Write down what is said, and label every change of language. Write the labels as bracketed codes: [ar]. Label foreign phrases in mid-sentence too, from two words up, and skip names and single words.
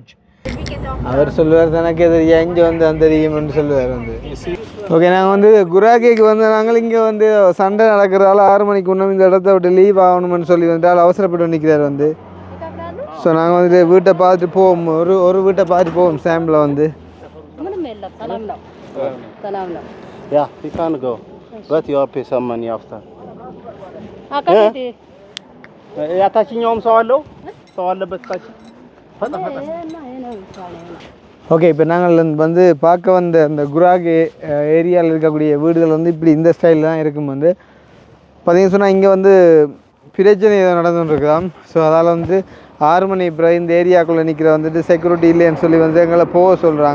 [ta] அவர் சொல்லுவார் தனக்கு தெரியா இங்கே வந்து அந்த தெரியும்னு சொல்லுவார் வந்து ஓகே நாங்கள் வந்து குராகேக்கு வந்து நாங்கள் இங்கே வந்து சண்டை நடக்கிறதால 6 மணிக்கு இன்னும் இந்த இடத்த விட்டு லீவ் ஆகணும்னு சொல்லி வந்துட்டால் அவசரப்பட்டு நிற்கிறார் வந்து ஸோ நாங்கள் வந்துட்டு வீட்டை பார்த்துட்டு போவோம் ஒரு வீட்டை பார்த்துட்டு போவோம் சாம்பில் வந்து [en] Yeah, you can go. But you have to pay some money after. [am] ያታችኛውም ሰው አለው ሰው አለበት ታች [ta] ஓகே இப்போ நாங்கள் வந்து பார்க்க வந்த அந்த குராகே ஏரியாவில் இருக்கக்கூடிய வீடுகள் வந்து இப்படி இந்த ஸ்டைலில் தான் இருக்கும் வந்து பார்த்தீங்கன்னு சொன்னால் இங்கே வந்து பிரச்சனை ஏதோ நடந்துருக்குதாம் ஸோ அதால் வந்து 6 மணி பிறகு இந்த ஏரியாக்குள்ளே நிற்கிற வந்துட்டு செக்யூரிட்டி இல்லைன்னு சொல்லி வந்து எங்களை போக சொல்கிறாங்க.